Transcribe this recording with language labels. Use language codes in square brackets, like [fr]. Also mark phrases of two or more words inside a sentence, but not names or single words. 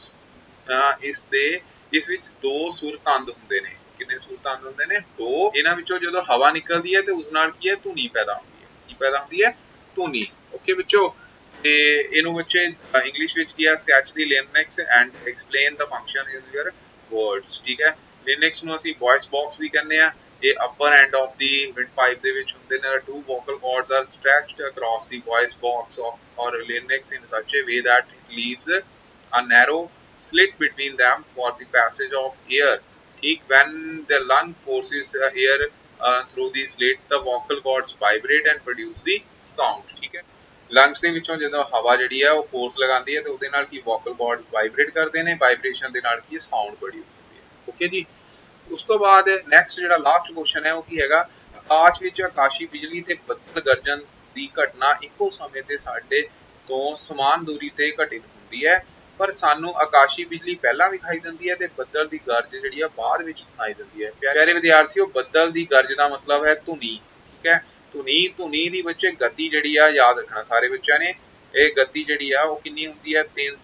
[pa] ਇਸ ਵਿੱਚ ਦੋ ਸੁਰ ਤੰਦ ਹੁੰਦੇ ਨੇ ਕਿੰਨੇ ਸੁਰ ਤੰਦ ਹੁੰਦੇ ਨੇ ਦੋ ਇਹਨਾਂ ਵਿੱਚੋਂ ਜਦੋਂ ਹਵਾ ਨਿਕਲਦੀ ਹੈ ਤੇ ਉਸ ਨਾਲ ਕੀ ਹੈ ਧੁਨੀ ਪੈਦਾ ਹੁੰਦੀ ਹੈ ਕੀ ਪੈਦਾ ਹੁੰਦੀ ਹੈ ਧੁਨੀ ਓਕੇ ਬੱਚੋ ਤੇ ਇਹਨੂੰ ਬੱਚੇ ਇੰਗਲਿਸ਼ ਵਿੱਚ ਕੀ ਹੈ [en] sketch the larynx and explain the function in your words [pa] ਠੀਕ ਹੈ ਲਿਨੈਕਸ ਨੂੰ ਅਸੀਂ [en] voice box [pa] ਵੀ ਕਹਿੰਦੇ ਆ ਇਹ [en] upper end of the windpipe [pa] ਦੇ ਵਿੱਚ ਹੁੰਦੇ ਨੇ [en] two vocal cords are stretched across the voice box of or larynx in such a way that it leaves a narrow slit between them for the passage of air ठीक when the lung forces air through the slit the vocal cords vibrate and produce the sound [hi] ठीक है [pa] ਲੰਗਸ ਦੇ ਵਿੱਚੋਂ ਜਦੋਂ ਹਵਾ ਜਿਹੜੀ ਹੈ ਉਹ ਫੋਰਸ ਲਗਾਉਂਦੀ ਹੈ ਤੇ ਉਹਦੇ ਨਾਲ ਕੀ [en] vocal cord vibrate [pa] ਕਰਦੇ ਨੇ ਵਾਈਬ੍ਰੇਸ਼ਨ ਦੇ ਨਾਲ ਕੀ [en] sound produce [pa] ਹੁੰਦੀ ਹੈ ਓਕੇ ਜੀ ਉਸ ਤੋਂ ਬਾਅਦ ਨੈਕਸਟ ਜਿਹੜਾ ਲਾਸਟ ਕੁਐਸਚਨ ਹੈ ਉਹ ਕੀ ਹੈਗਾ ਆਕਾਸ਼ ਵਿੱਚ ਆਕਾਸ਼ੀ ਬਿਜਲੀ ਤੇ ਬੱਦਲ ਗਰਜਨ ਦੀ ਘਟਨਾ ਇੱਕੋ ਸਮੇਂ ਤੇ ਸਾਡੇ ਤੋਂ ਸਮਾਨ ਦੂਰੀ ਤੇ ਘਟਿਤ ਹੁੰਦੀ ਹੈ ਪਰ ਸਾਨੂੰ ਆਕਾਸ਼ੀ ਬਿਜਲੀ ਪਹਿਲਾਂ ਵਿਖਾਈ ਦਿੰਦੀ ਹੈ ਤੇ ਬੱਦਲ ਦੀ ਗਰਜ ਜਿਹੜੀ ਆ ਬਾਅਦ ਵਿੱਚ ਸੁਣਾਈ ਦਿੰਦੀ ਹੈ ਪਿਆਰੇ ਵਿਦਿਆਰਥੀਓ ਬੱਦਲ ਦੀ ਗਰਜ ਦਾ ਮਤਲਬ ਹੈ ਧੁਨੀ ਠੀਕ ਹੈ ਧੁਨੀ ਦੀ ਬੱਚੇ ਗਤੀ ਜਿਹੜੀ ਆ ਯਾਦ ਰੱਖਣਾ ਸਾਰੇ ਬੱਚਿਆਂ ਨੇ ਇਹ ਗਤੀ ਜਿਹੜੀ ਆ ਉਹ ਕਿੰਨੀ ਹੁੰਦੀ ਹੈ